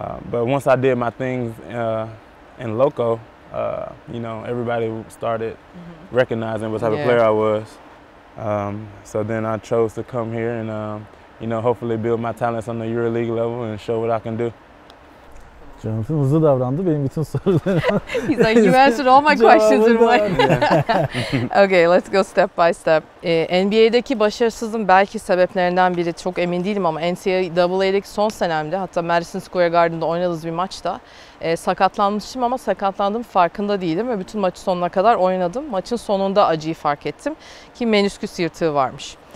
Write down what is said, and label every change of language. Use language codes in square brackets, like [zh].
[en] But once I did my things in Loco, everybody started recognizing what type of player I was. So then I chose to come here and, hopefully build my talents on the EuroLeague level and show what I can do. [tr] Johnathan hızlı davrandı. Benim bütün sorularıma [en] He's like, you answered all my questions in one. Okay, let's go step by step. [tr] NBA'deki başarısızlığın belki sebeplerinden biri, çok emin değilim ama NCAA'deki son senemde, hatta Madison Square Garden'da oynadığımız bir maçta sakatlanmışım ama sakatlandığım farkında değildim ve bütün maçı sonuna kadar oynadım. Maçın sonunda acıyı fark ettim ki menisküs yırtığı varmış.